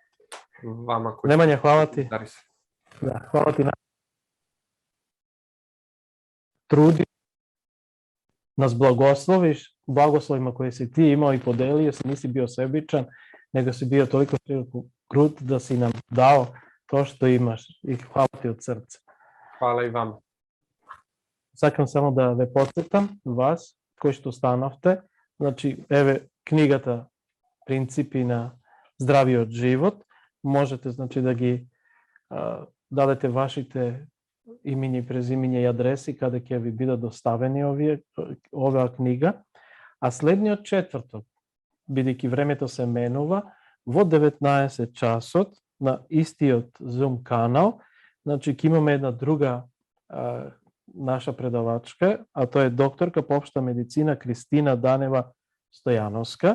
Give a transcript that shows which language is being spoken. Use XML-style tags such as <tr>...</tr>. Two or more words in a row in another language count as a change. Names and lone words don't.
<sr>Nemanja, hvala ti. Da, hvala ti. trudi, nas blagosloviš blagoslovima koje si ti imao i podelio, si nisi bio sebičan, nego si bio toliko krut da si nam dao to što imaš i hvala ti od srca. Hvala i vama.</sr> <mk>Сакам само да ве подсетам вас кои што станавте, значи еве книгата Принципи на здравиот живот, можете значи да ги дадете вашите имиња и презимиња и адреси каде ќе ви бидат доставени оваа книга, а следниот четврток, бидејќи времето се менува, во 19 часот на истиот Zoom канал, значи ќе имаме една друга наша предавачка, а тоа е докторка по општа медицина Кристина Данева Стојановска.</mk>